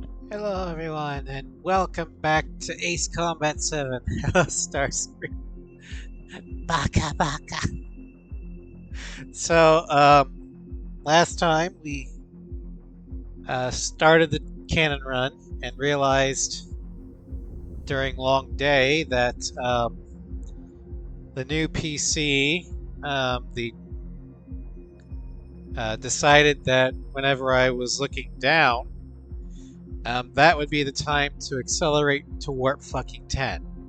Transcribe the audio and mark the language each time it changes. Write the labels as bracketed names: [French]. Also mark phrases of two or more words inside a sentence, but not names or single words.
[English] Hello everyone, and welcome back to Ace Combat 7. Hello Starscream. [Japanese] Baka baka. [English] So, last time we started the Canon Run and realized during long day that the new PC decided that whenever I was looking down, that would be the time to accelerate to warp fucking 10.